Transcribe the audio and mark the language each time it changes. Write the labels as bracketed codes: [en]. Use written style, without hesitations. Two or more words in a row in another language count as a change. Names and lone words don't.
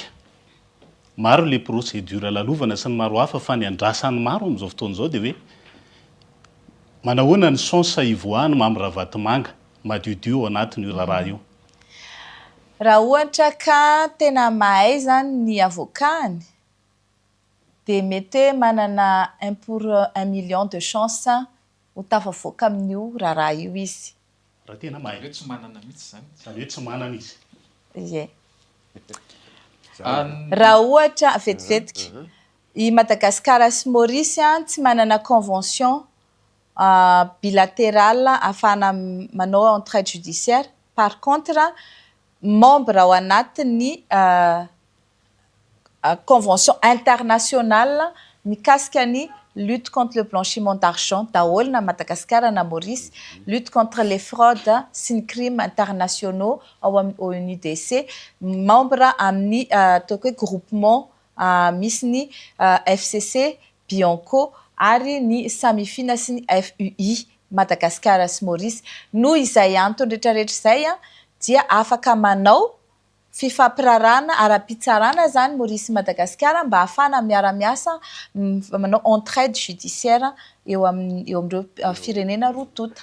[mg] Maro le procédure lalovana sy ny maro hafa fa ny andrasan'ny maro amin'izao fotoana izao dia hoe manahoana ny chance ivoahany mamoravatomanga madiodio ao anatin'io raharaha io. Raha ohatra ka tena mahay zany ny avokany dia mety manana [fr] 1 pour 1 million de chance [mg] ho tafavoaka amin'io raharaha io izy. Raha tena mahay. Hoe tsy manana mihitsy zany. Zany hoe tsy manana izy. Ie. Raha ohatra vetivetika i Madagasikara sy Maurice tsy manana [fr] convention bilatérale [mg] afahana manao [fr] entraide judiciaire. Par contre [mg] membre ao anatin'ny [fr] convention internationale [mg] mikasika ny [fr] lutte contre le blanchiment d'argent [mg] daholo na Madagasikara na Maurice, [fr] lutte contre les fraudes [mg] sy ny [fr] crimes internationaux [mg] ao ONUDC, membre amin'ny ataoko hoe groupement misy ny FCC Bianco ary ny Samifina sy ny FUI Madagasikara sy Maurice. Noho izay antony rehetrarehetra izay dia afaka manao fifampirarana ara-pitsarana zany Maurice Madagasikara mba ahafana miara-miasa manao [fr] entraide judiciaire [mg] eo amin'ireo firenena roa tota.